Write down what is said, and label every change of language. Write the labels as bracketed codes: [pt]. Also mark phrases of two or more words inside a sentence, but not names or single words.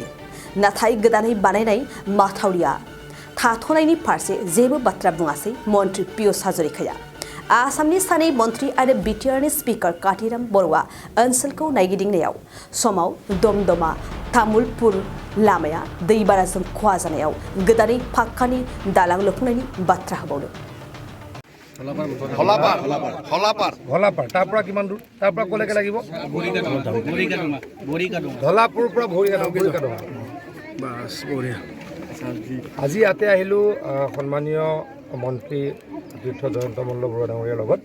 [brx] नाथाय गोदानै बानायनाय माथावरिया थाथ'नायनि फारसे जेबो बाथ्रा बुङासै मन्त्रि पियुष हाजरिकाया। आसामनि सानै मन्त्रि आरो बिटिआरनि स्पिकार काथिराम बरुवा ओनसोलखौ नायगिदिंनायाव समाव दमदमा तामुलपुर लामाया दैबानाजों खहा जानायाव गोदानै पाक्कानि दालां लुफुंनायनि बाथ्रा होबावदों। [as] হলাপাৰ তাৰ পৰা কিমান দূৰ তাৰ পৰা কলৈকে লাগিব ধলাপুৰৰ পৰা বৰিকাডুঙা বাস বঢ়িয়া। আজি ইয়াতে আহিলোঁ সন্মানীয় মন্ত্ৰী তীৰ্থ জয়ন্ত মল্ল বৰুৱা ডাঙৰীয়াৰ লগত।